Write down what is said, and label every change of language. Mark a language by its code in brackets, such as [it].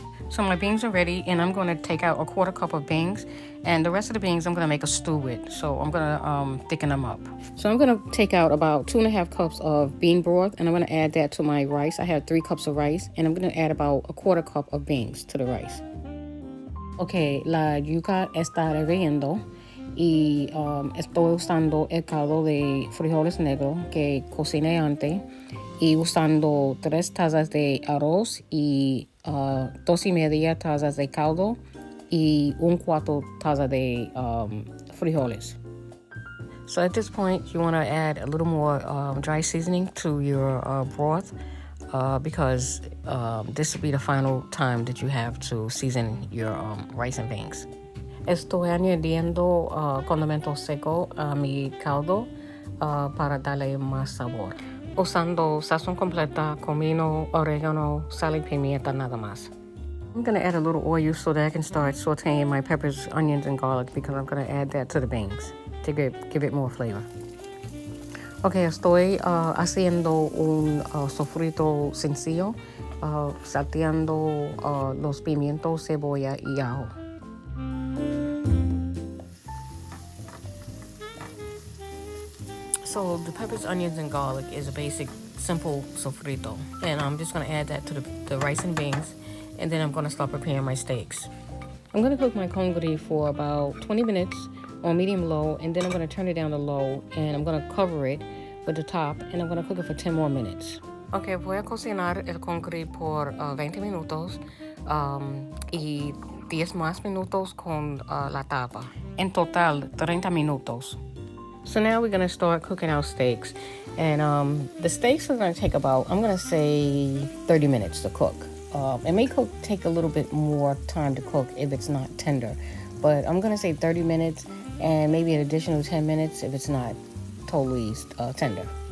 [en] So my beans are ready, and I'm going to take out a 1/4 cup of beans, and the rest of the beans I'm going to make a stew with. So I'm going to thicken them up. So I'm going to take out about 2.5 cups of bean broth, and I'm going to add that to my rice. I have 3 cups of rice, and I'm going to add about a 1/4 cup of beans to the rice. [es] Okay, la yuca está hirviendo y estoy usando el caldo de frijoles negros que cociné antes y usando 3 tazas de arroz y 2.5 tazas de caldo y 1/4 taza de frijoles. [en] So at this point, you want to add a little more dry seasoning to your broth because this will be the final time that you have to season your rice and beans. [es] Estoy añadiendo condimento seco a mi caldo para darle más sabor. Usando sazón completa, comino, oregano, sal y pimienta nada más. [en] I'm going to add a little oil so that I can start sauteing my peppers, onions, and garlic because I'm going to add that to the beans to give it more flavor. [es] Okay, estoy haciendo un sofrito sencillo, salteando los pimientos, cebolla y ajo. [en] So the peppers, onions, and garlic is a basic, simple sofrito. And I'm just going to add that to the rice and beans. And then I'm going to start preparing my steaks. I'm going to cook my congre for about 20 minutes on medium-low. And then I'm going to turn it down to low. And I'm going to cover it with the top. And I'm going to cook it for 10 more minutes. [es] Okay, voy a cocinar el congre por 20 minutos. Y 10 más minutos con la tapa. En total, 30 minutos. [en] So now we're going to start cooking our steaks. And the steaks are going to take about, I'm going to say 30 minutes to cook. It may take a little bit more time to cook if it's not tender. But I'm going to say 30 minutes and maybe an additional 10 minutes if it's not totally tender.